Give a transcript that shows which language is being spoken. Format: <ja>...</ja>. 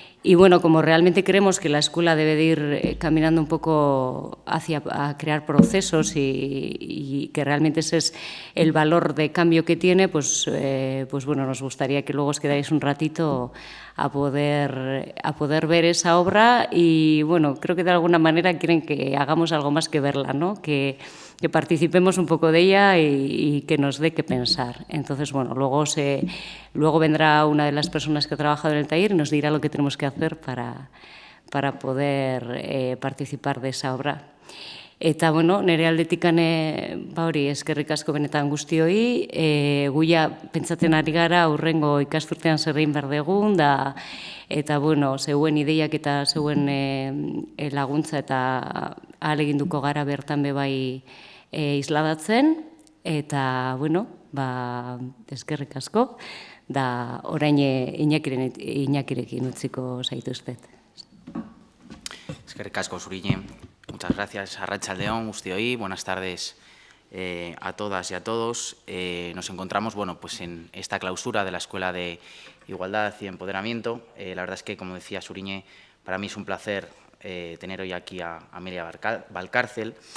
<es>Y bueno, como realmente creemos que la escuela debe de ir caminando un poco a crear procesos, y que realmente ese es el valor de cambio que tiene, pues bueno, nos gustaría que luego os quedáis un ratito a poder ver esa obra, y bueno, creo que de alguna manera quieren que hagamos algo más que verla, ¿no? Que participemos un poco de ella y que nos dé que pensar. Entonces, bueno, luego vendrá una de las personas que ha trabajado en el taller y nos dirá lo que tenemos que hacer para poder participar de esa obra.</es> <eu>Eta, bueno, nire aldetikan, hori, eskerrik asko benetan guztioi, guia pentsatzen ari gara aurrengo ikasturtean zer egin behar dugun, eta, bueno, zeuen ideiak eta zeuen laguntza eta ahaleginduko gara bertan bebai isladatzen, eta, bueno, eskerrik asko, da orain Iñakirekin utziko zaituztet. Eskerrik asko zurine.</eu> <es>Muchas gracias,</es> <eu>arratsaldeon guztioi.</eu> <es>Buenas tardes a todas y a todos. Nos encontramos pues en esta clausura de la Escuela de Igualdad y Empoderamiento. La verdad es que, como decía Suriñe, para mí es un placer tener hoy aquí a Amelia Valcárcel.</es>